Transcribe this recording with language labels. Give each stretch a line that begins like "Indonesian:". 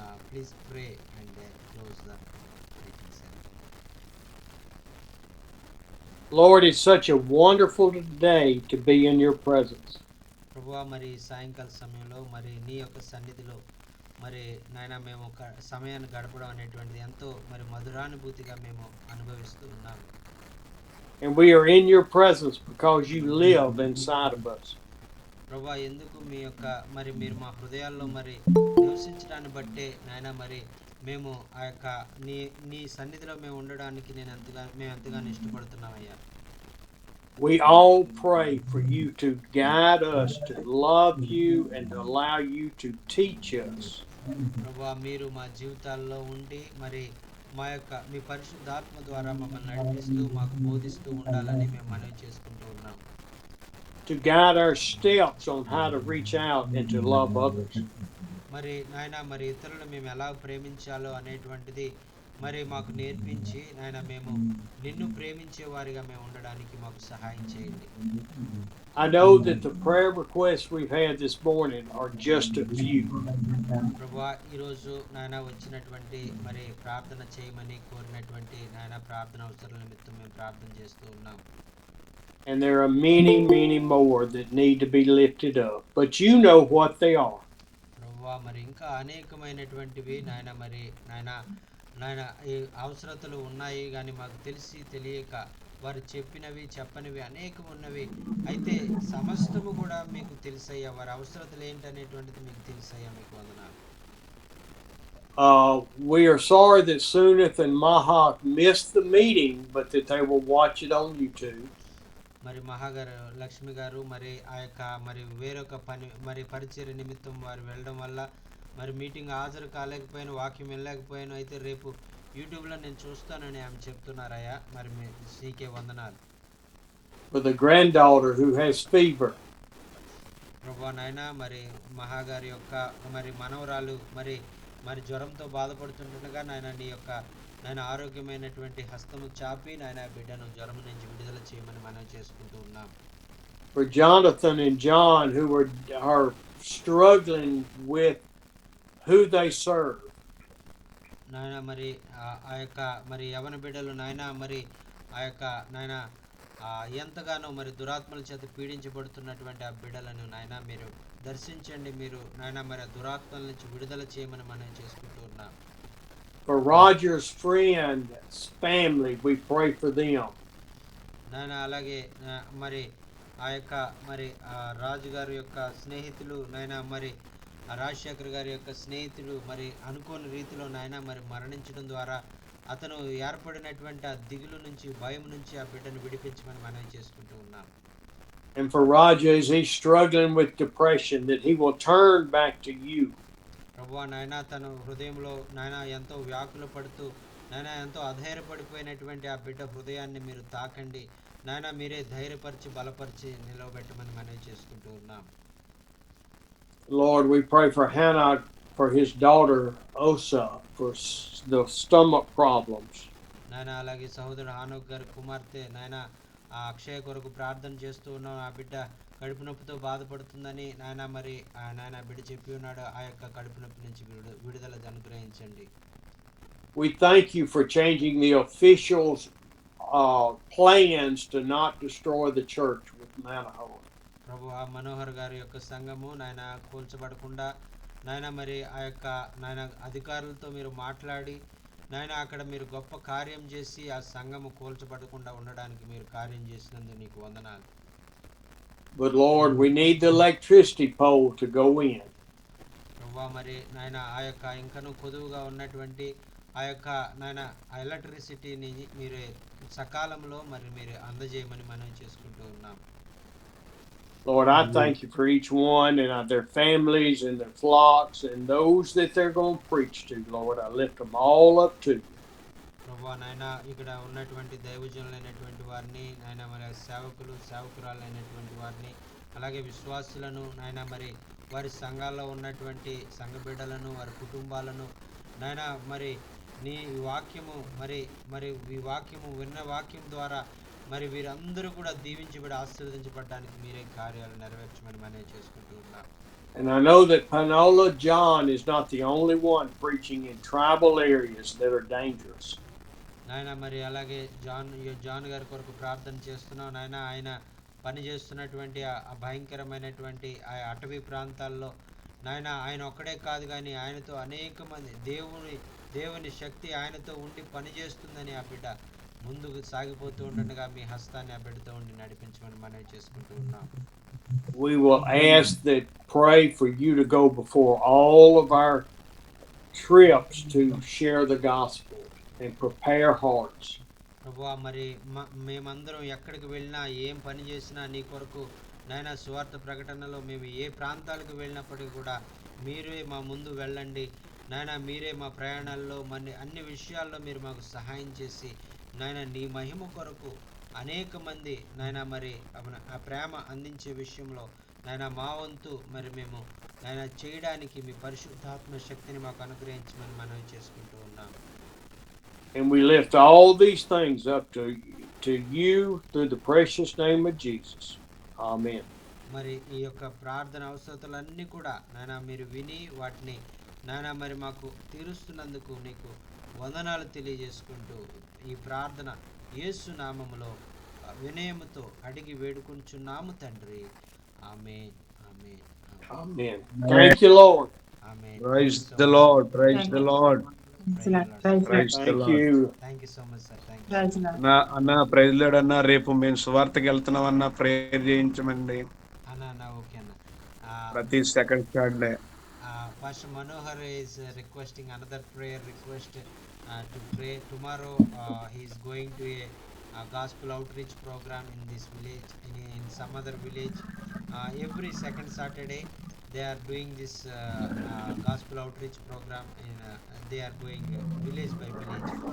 English: please pray and close the meeting, sir. Lord, it's such a wonderful day to be in your presence.
Telugu: ప్రభువా మరి సాయంకాల సమయంలో మరి నీ యొక్క సన్నిధిలో మరి నాయన మేము సమయాన్ని గడపడం అనేటువంటిది ఎంతో మరి మధురానుభూతిగా మేము అనుభవిస్తూ ఉన్నాము.
English: And we are in your presence because you live inside of us.
Telugu: ప్రభువా ఎందుకు మీ యొక్క మరి మీరు మా హృదయాల్లో మరి నివసించడాన్ని బట్టే నాయన మరి మేము ఆ యొక్క నీ సన్నిధిలో మేము ఉండడానికి మేము ఎంతగానో ఇష్టపడుతున్నామయ్యా.
English: We all pray for you to guide us, to love you, and to allow you to teach us.
Telugu: ప్రభువా మీరు మా జీవితాల్లో ఉండి మరి మా యొక్క మీ పరిశుద్ధాత్మ ద్వారా మమ్మల్ని నడిపిస్తూ మాకు బోధిస్తూ ఉండాలని మేము మనవి చేసుకుంటూ ఉన్నాం.
English: To guide our steps on how to reach out and to love others.
Telugu: మరి నాయన మరి ఇతరులను మేము ఎలా ప్రేమించాలో అనేటువంటిది మరి మాకు నేర్పించి నాయన మేము నిన్ను ప్రేమించే వారిగా మేము ఉండడానికి మాకు సహాయం చేయండి.
English: I know that the prayer requests we've had this morning are just a few.
Telugu: ప్రభువా ఈరోజు నాయన వచ్చినటువంటి మరి ప్రార్థన చేయమని కోరినటువంటి నాయన ప్రార్థన అవసరాల నిమిత్తం మేము ప్రార్థన చేస్తూ ఉన్నాం.
English: And there are many, many more that need to be lifted up. But you know what they are.
Telugu: ప్రభువా మరి ఇంకా అనేకమైనటువంటివి నాయన మరి నాయన ఈ అవసరతలు ఉన్నాయి కానీ మాకు తెలియక వారు చెప్పినవి చెప్పనివి అనేకం ఉన్నవి. అయితే సమస్తము కూడా మీకు తెలుసయ్యా, వారి అవసరతలు ఏంటనేటువంటిది మీకు తెలుసయ్యా. మీకు వందనాలు.
English: We are sorry that Sunith and Mahak missed the meeting, but that they will watch it on YouTube.
Telugu: మరి మహాగారు లక్ష్మి గారు మరి ఆ యొక్క మరి వేరొక పని మరి పరిచర్య నిమిత్తం వారు వెళ్ళడం వల్ల మరి మీటింగ్ హాజరు కాలేకపోయాను, వాక్యం వెళ్ళలేకపోయాను. అయితే రేపు యూట్యూబ్లో నేను చూస్తానని ఆమె చెప్తున్నారయ్యా. మరి నీకే వందనాలు.
English: For the granddaughter who has fever.
Telugu: ప్రభువా నాయన మరి మహాగారి యొక్క మరి మనవరాలు మరి జ్వరంతో బాధపడుతుండగా నాయన నీ యొక్క నాయన ఆరోగ్యమైనటువంటి హస్తము చాపి నాయన బిడ్డను జ్వరం నుంచి విడుదల చేయమని మనం చేసుకుంటూ ఉన్నాం.
English: For Jonathan and John who are struggling with who they serve.
Telugu: నాయన మరి ఆ యొక్క మరి యవన బిడ్డలు నాయన మరి ఆ యొక్క నాయన ఎంతగానో మరి దురాత్మల చేత పీడించబడుతున్నటువంటి ఆ బిడ్డలను నాయన మీరు దర్శించండి. మీరు నాయన మరి ఆ దురాత్మల నుంచి విడుదల చేయమని మనం చేసుకుంటూ ఉన్నాం.
English: For Roger's friend's family, we pray for them.
Telugu: నాయన అలాగే మరి ఆ యొక్క మరి రాజు గారి యొక్క స్నేహితులు నాయన మరి రాజశేఖర్ గారి యొక్క స్నేహితుడు మరి అనుకోని రీతిలో నాయన మరి మరణించడం ద్వారా అతను ఏర్పడినటువంటి ఆ దిగులు నుంచి భయం నుంచి ఆ బిడ్డను విడిపించమని మనం చేసుకుంటూ ఉన్నాం.
English: And for Raja, as he's struggling with depression, that he will turn back to you.
Telugu: ప్రభువా నాయన తన హృదయంలో నాయన ఎంతో వ్యాకుల పడుతూ నాయన ఎంతో అధైర్యపడిపోయినటువంటి ఆ బిడ్డ హృదయాన్ని మీరు తాకండి. నాయన మీరే ధైర్యపరిచి బలపరిచి నిలవబెట్టమని మనం చేసుకుంటూ ఉన్నాం.
English: Lord, we pray for Hannah, for his daughter Osa, for the stomach problems.
Telugu: నాయన అలాగే సహోదరుడు హానోక్ గారి కుమార్తె నాయన ఆ అక్షయ కొరకు ప్రార్థన చేస్తూ ఉన్నాం. ఆ బిడ్డ కడుపు నొప్పితో బాధపడుతుందని నాయన మరి నాయన బిడ్డ చెప్పి ఉన్నాడు. ఆ యొక్క కడుపు నొప్పి నుంచి విడుదల అనుగ్రహించండి.
English: We thank you for changing the officials' plans to not destroy the church with Manohar.
Telugu: ప్రభువా మనోహర్ గారి యొక్క సంఘము నాయన కూల్చబడకుండా నాయన మరి ఆ యొక్క నాయన అధికారులతో మీరు మాట్లాడి నాయన అక్కడ మీరు గొప్ప కార్యం చేసి ఆ సంఘము కూల్చబడకుండా ఉండడానికి మీరు కార్యం చేసినందుకు నీకు వందనాలు.
English: But Lord, we need the electricity pole to go in.
Telugu: ప్రభువా మరి నాయన ఆ యొక్క ఇంకను కొదువుగా ఉన్నటువంటి ఆ యొక్క నాయన ఎలక్ట్రిసిటీని మీరు సకాలంలో మరి మీరు అందజేయమని మనం చేసుకుంటూ ఉన్నాం.
English: Lord, I thank you for each one and their families and their flocks and those that they're going to preach to, Lord. I lift them all up to you.
Telugu: ప్రభువా నాయన ఇక్కడ ఉన్నటువంటి దైవజనులైనటువంటి వారిని నాయన మరి సేవకులు సేవకురాలైనటువంటి వారిని అలాగే విశ్వాసులను నాయన మరి వారి సంఘాల్లో ఉన్నటువంటి సంఘ బిడ్డలను వారి కుటుంబాలను నాయన మరి నీ వాక్యము మరి ఈ వాక్యము విన్న వాక్యం ద్వారా మరి వీరందరూ కూడా దీవించబడి ఆశీర్వదించబడడానికి మీరే కార్యాలు నెరవేర్చమని మనం చేసుకుంటూ ఉన్నాం.
English: And I know that Panola John is not the only one preaching in tribal areas that are dangerous.
Telugu: నాయన మరి అలాగే జాన్ గారి కొరకు ప్రార్థన చేస్తున్నాం నాయన. ఆయన పని చేస్తున్నటువంటి ఆ భయంకరమైనటువంటి ఆ అటవీ ప్రాంతాల్లో నాయన ఆయన ఒక్కడే కాదు కానీ ఆయనతో అనేక మంది దేవుని శక్తి ఆయనతో ఉండి పని చేస్తుందని ఆ బిడ్డ ముందుకు సాగిపోతూ ఉండగా మీ హస్తాన్ని ఆ బిడ్డతో ఉండి నడిపించమని మనం చేసుకుంటూ ఉన్నాం.
English: We will ask that pray for you to go before all of our trips to share the gospel and prepare hearts.
Telugu: ప్రభువా మరి మేమందరం ఎక్కడికి వెళ్ళినా ఏం పని చేసినా నీ కొరకు నాయన సువార్త ప్రకటనలో మేము ఏ ప్రాంతాలకు వెళ్ళినప్పటికీ కూడా మీరే మా ముందు వెళ్ళండి నాయన. మీరే మా ప్రయాణాల్లో మరి అన్ని విషయాల్లో మీరు మాకు సహాయం చేసి నాయన నీ మహిమ కొరకు అనేక మంది నాయన మరి ఆ ప్రేమ అందించే విషయంలో నాయన మా వంతు మరి మేము నాయన చేయడానికి మీ పరిశుద్ధాత్మ శక్తిని మాకు అనుగ్రహించమని మనం చేసుకుంటూ ఉన్నాం.
English: And we lift all these things up to you through the precious name of Jesus. Amen.
Telugu: మరి ఈ యొక్క ప్రార్థన అవసరతలన్నీ కూడా నాయన మీరు విని వాటిని నాయన మరి మాకు తీరుస్తున్నందుకు నీకు వందనాలు తెలియజేసుకుంటూ ఈ ప్రార్థన యేసు నామములో వినయముతో అడిగి వేడుకుంటున్నాము తండ్రి. ఆమేన్ ఆమేన్
English: Amen. Thank you, Lord.
Telugu: Amen.
English: Praise the Lord. Praise the Lord. Thank you. Thank you so much sir. థ్యాంక్ యూ
Telugu: అన్న
English: praise lord
Telugu: అన్న. రేపు మేము సువార్తకి వెళ్తున్నాం అన్న, ప్రేయర్ చేయించమండి అన్న. ఓకే అన్న.
English: ప్రతి second Saturday. Pastor Manohar is requesting another prayer request to pray tomorrow. He is going to a gospel outreach program in this village, in some other village. Every second Saturday they are doing this gospel outreach program they are going village by village.